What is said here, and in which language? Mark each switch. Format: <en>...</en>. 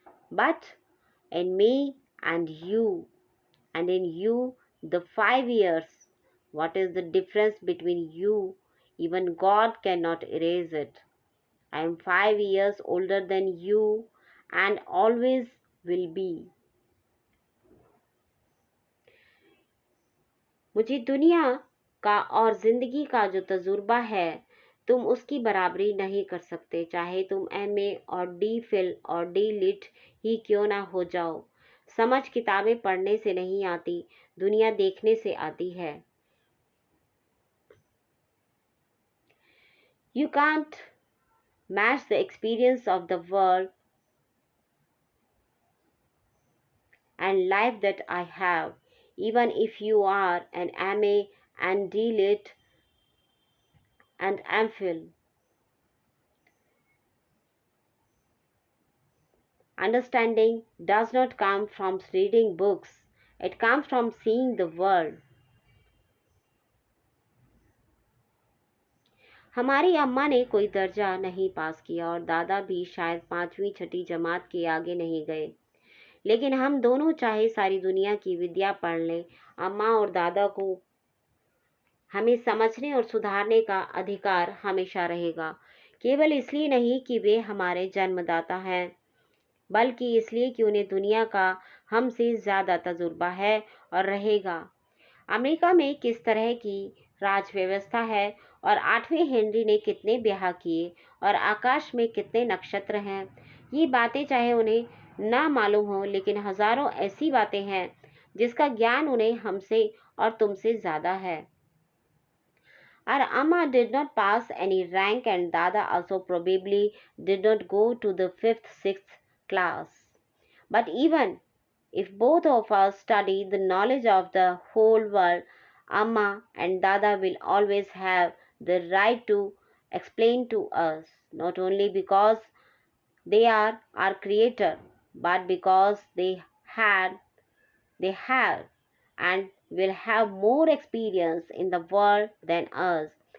<en>But in me and in you the 5 years, what is the difference between you? Even God cannot erase it. I am 5 years older than you and always will be.</en> <hi>मुझे दुनिया का और जिंदगी का जो तजुर्बा है, तुम उसकी बराबरी नहीं कर सकते, चाहे तुम MA और D फिल और D लिट ही क्यों ना हो जाओ। समझ किताबें पढ़ने से नहीं आती, दुनिया देखने से आती है।</hi> <en>You can't match the experience of the world and life that I have, even if you are an MA and D lit and MPhil. Understanding does not come from reading books, it comes from seeing the world.</en> <hi>हमारी अम्मा ने कोई दर्जा नहीं पास किया और दादा भी शायद 5वीं-6ठी जमात के आगे नहीं गए, लेकिन हम दोनों चाहे सारी दुनिया की विद्या पढ़ लें, अम्मा और दादा को हमें समझने और सुधारने का अधिकार हमेशा रहेगा, केवल इसलिए नहीं कि वे हमारे जन्मदाता हैं, बल्कि इसलिए कि उन्हें दुनिया का हमसे ज़्यादा तजुर्बा है और रहेगा। अमेरिका में किस तरह की राज व्यवस्था है और 8वें हेनरी ने कितने ब्याह किए और आकाश में कितने नक्षत्र हैं, ये बातें चाहे उन्हें ना मालूम हो, लेकिन हजारों ऐसी बातें हैं जिसका ज्ञान उन्हें हमसे और तुमसे ज़्यादा है।</hi> <en>Our Amma did not pass any rank and Dada also probably did not go to the 5th, 6th class. But even if both of us study the knowledge of the whole world, Amma and Dada will always have the right to explain to us, not only because they are our creator, but because they have and will have more experience in the world than us.</en>